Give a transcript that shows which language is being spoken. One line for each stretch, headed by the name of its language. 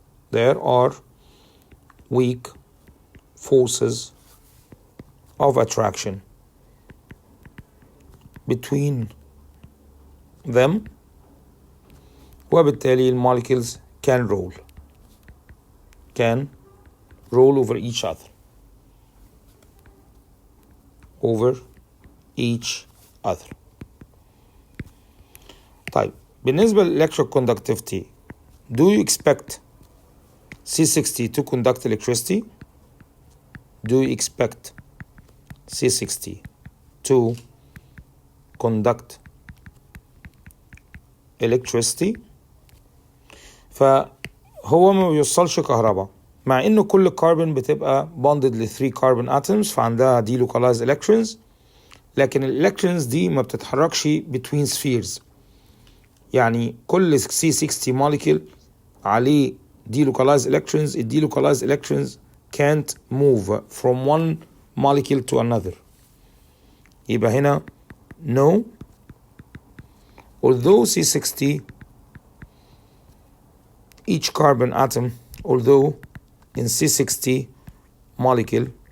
English: There are weak forces of attraction between them
Arabic: وبالتالي الموليكيولز
English: can roll over each other.
Arabic: طيب بالنسبة للإلكتروكوندكتيفيتي
English: do you expect C60 to conduct electricity? Do you expect C60 to conduct electricity؟
Arabic: فهو ما بيوصلش كهرباء مع انه كل كاربون بتبقى
English: bonded ل 3 carbon atoms
Arabic: فعندها
English: delocalized electrons،
Arabic: لكن الالكترونز دي ما بتتحركش
English: between spheres.
Arabic: يعني كل
English: C60 molecule
Arabic: عليه
English: delocalized electrons. ال delocalized electrons can't move from one molecule to another.
Arabic: يبقى هنا
English: no. Although C60 each carbon atom, although in C60 molecule